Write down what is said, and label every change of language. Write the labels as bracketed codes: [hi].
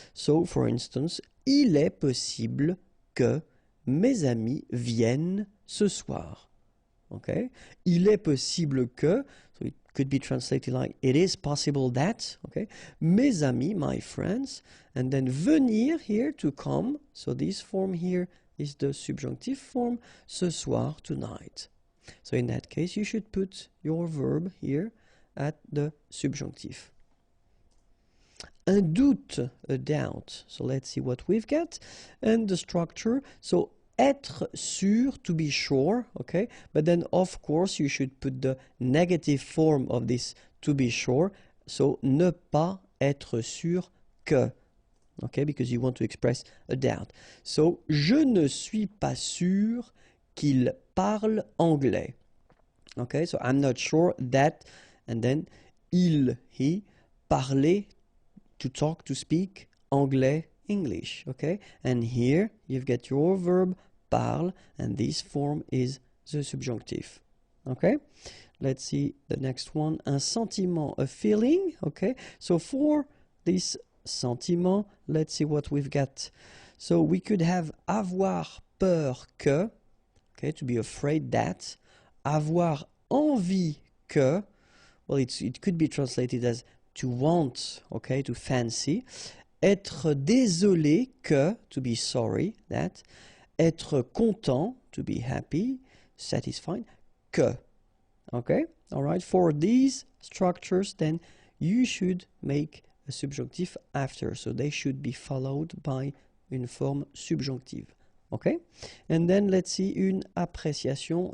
[en] So, for instance, [fr] il est possible que mes amis viennent ce soir. [en] Okay? [fr] Il est possible que, [en] so it could be translated like, it is possible that, okay? [fr] Mes amis, [en] my friends, and then venir here, to come, so this form here is the subjunctive form, [fr] ce soir, [en] tonight. So in that case, you should put your verb here at the subjunctive. [fr] Un doute, [en] a doubt. So let's see what we've got. And the structure, so [fr] être sûr, [en] to be sure, okay? But then, of course, you should put the negative form of this to be sure. [fr] So, ne pas être sûr que, okay? [en] Because you want to express a doubt. [fr] So, je ne suis pas sûr qu'il parle anglais. [en] Okay? So, I'm not sure that, and then, il, he, parler, to talk, to speak, anglais, English, okay? And here you've got your verb parle, and this form is the subjunctive, okay? Let's see the next one. [fr] Un sentiment, [en] a feeling, okay? So for this sentiment, let's see what we've got. So we could have [fr] avoir peur que, [en] okay, to be afraid that. [fr] Avoir envie que, [en] well, it could be translated as to want, okay, to fancy. [fr] Être désolé que, [en] to be sorry, that. [fr] Être content, [en] to be happy, satisfied, que. Okay, all right. For these structures, then you should make a subjunctive after. So they should be followed by [fr] une forme [en] subjunctive. Okay, and then let's see [fr] une appréciation.